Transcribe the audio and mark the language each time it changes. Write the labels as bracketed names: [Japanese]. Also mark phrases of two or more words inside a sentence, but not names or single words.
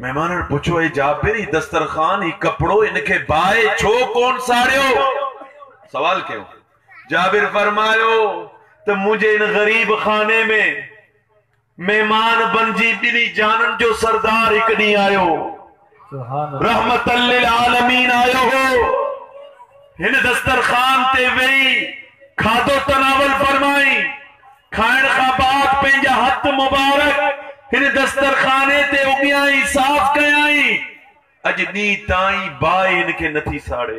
[Sindhi] मेहमाननि पुछो, ए जाबिर ही दस्तरखान ही कपड़ो इनखे बाहि छो कोन साड़ियो? सवाल कयो। जाबिर फरमायो त मुंहिंजे इन गरीब खाने में मेहमान बनजी ॿिनी जाननि जो सरदार हिकु ॾींहुं आयो, [Arabic] رحمة للعالمين [Sindhi] आयो हो। हिन दस्तरखान ते वेही खाधो तनावल फरमाई, खाइण खां बाद पंहिंजा हथ मुबारक हिन दस्तरखाने ते उगियाई, साफ़ कयाई। अॼु ॾींहुं ताईं बाहि हिनखे नथी साड़े।